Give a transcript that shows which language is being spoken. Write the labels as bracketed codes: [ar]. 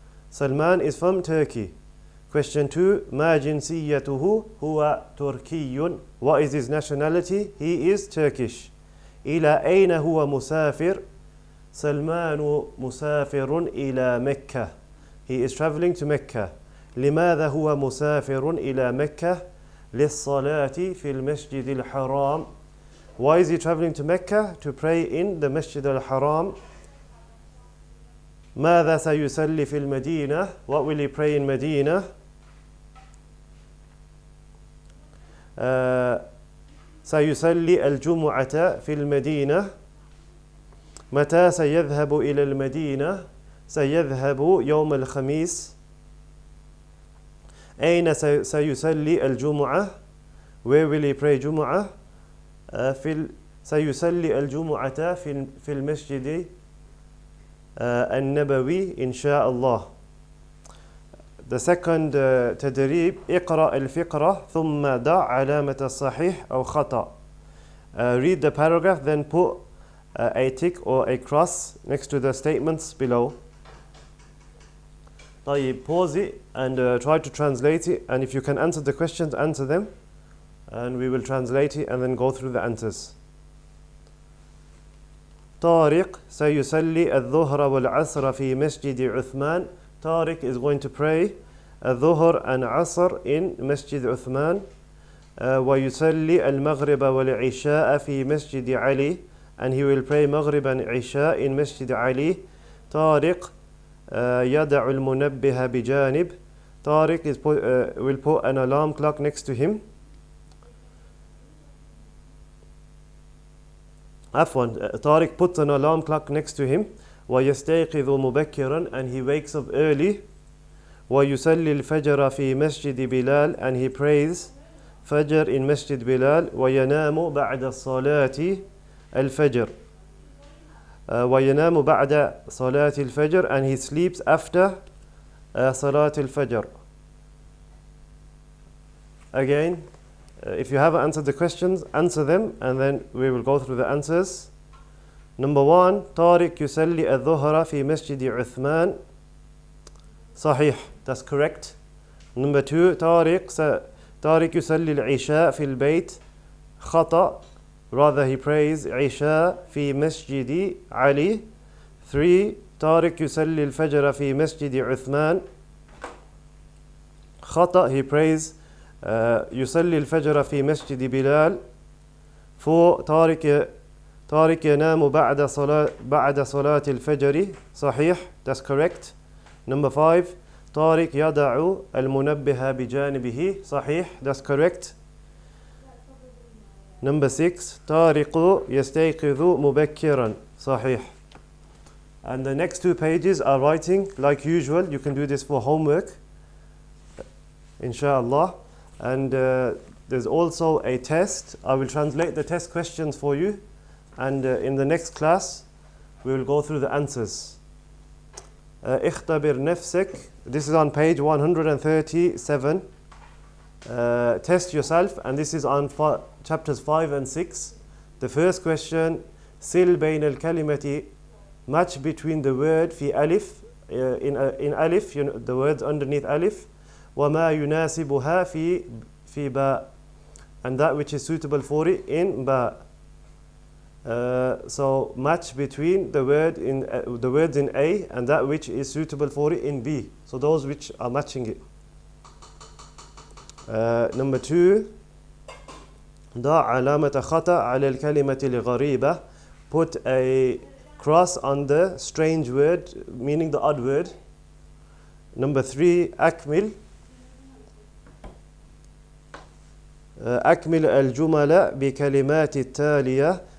[en] Salman is from Turkey. Question 2. [ar] ما جنسيته? هو تركي. [en] What is his nationality? He is Turkish. [ar] إلى أين هو مسافر? سلمان مسافر إلى مكة. [en] He is traveling to Mecca. [ar] لماذا هو مسافر إلى مكة؟ للصلاة في المسجد الحرام. [en] Why is he traveling to Mecca? To pray in the Masjid al-Haram. [ar] ماذا سيصلي في المدينة? [en] What will he pray in Medina? [ar] سيصلي الجمعة في المدينة. متى سيذهب إلى المدينة؟ سيذهب يوم الخميس. أين سيصلي الجمعة? [en] Where will he pray جمعة? [ar] سيصلي الجمعة في المسجد النبوي إن شاء الله. [en] The second تدريب. [ar] اقرأ الفقرة ثم ضع علامة الصحيح أو خطأ. [en] Read the paragraph, then put a tick or a cross next to the statements below. طيب, pause it and try to translate it, and if you can answer the questions, answer them, and we will translate it and then go through the answers. [ar] طارق سيصلي الظهر والعصر في مسجد عثمان. [en] Tariq is going to pray الظهر and عصر in Masjid Uthman. [ar] ويصلي المغرب والعشاء في مسجد علي, [en] and he will pray Maghrib and Isha in Masjid Ali. [ar] طارق يضع المنبه بجانب. [en] Tariq will put an alarm clock next to him. Tariq puts an alarm clock next to him. [ar] ويستيقظ مبكرا, [en] and he wakes up early. [ar] ويصلي الفجر في مسجد بلال, [en] and he prays Fajr in Masjid Bilal. [ar] وينام بعد صلاة الفجر. وينام بعد صلاة الفجر, [en] and he sleeps after [ar] صلاة الفجر. [en] Again, if you haven't answered the questions, answer them, and then we will go through the answers. Number 1. [ar] طارق يصلي الظهر في مسجد عثمان. [en] صحيح, that's correct. Number 2. [ar] طارق يصلي العشاء في البيت. خطأ, [en] rather he prays [ar] عشاء في مسجد علي. 3. طارق يصلي الفجر في مسجد عثمان. خطأ, [en] he prays [ar] يصلي الفجر في مسجد بلال. 4, طارق ينام بعد صلاة الفجر. [en] صحيح, that's correct. Number 5, [ar] طارق يضع المنبه بجانبه. [en] صحيح, that's correct. Number 6, [ar] طارق يستيقظ مبكرا. صحيح. [en] And the next 2 pages are writing like usual. You can do this for homework, inshallah. And there's also a test. I will translate the test questions for you. And in the next class, we will go through the answers. [ar] اختبر نفسك. [en] This is on page 137. Test yourself. And this is on chapters 5 and 6. The first question, [ar] سل بين الكلمة, [en] match between the word [ar] في ألف, [en] in ألف, the words underneath ألف, [ar] وما يناسبها في باء, [en] and that which is suitable for it in باء. So match between the words in A and that which is suitable for it in B. So those which are matching it. Number 2, [ar] ضع علامة خطأ على الكلمة الغريبة. [en] Put a cross on the strange word, meaning the odd word. Number 3, [ar] أكمل الجمل بكلمات التالية.